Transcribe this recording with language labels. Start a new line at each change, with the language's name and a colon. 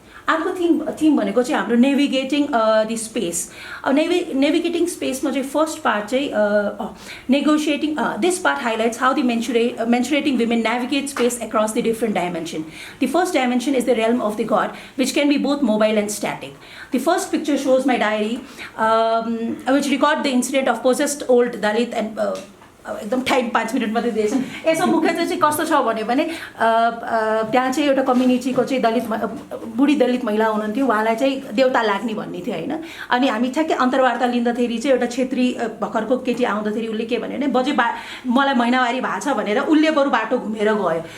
Nepali: अर्को थिम भनेको चाहिँ हाम्रो नेभिगेटिङ दि स्पेस. नेभिगेटिङ स्पेसमा चाहिँ फर्स्ट पार्ट चाहिँ negotiating.
English: This part highlights how the menstruating women navigate space across the different dimension. The first dimension is the realm of the god, which can be both mobile and static. The first picture shows my diary, which record the incident of possessed old Dalit and
Nepali: एकदम time 5 minute मात्रै दिएछ. यसमा मुख्य चाहिँ कस्तो छ भने त्यहाँ चाहिँ एउटा कम्युनिटीको चाहिँ बुढी दलित महिला हुनुहुन्थ्यो, उहाँलाई चाहिँ देवता लाग्ने भन्ने थियो हैन. अनि हामी ठ्याक्कै अन्तर्वार्ता लिँदाखेरि चाहिँ एउटा क्षेत्री भर्खरको केटी आउँदाखेरि उसले के भन्यो भने बजे मलाई महिनावारी भएको छ भनेर उसले बरु बाटो घुमेर गयो.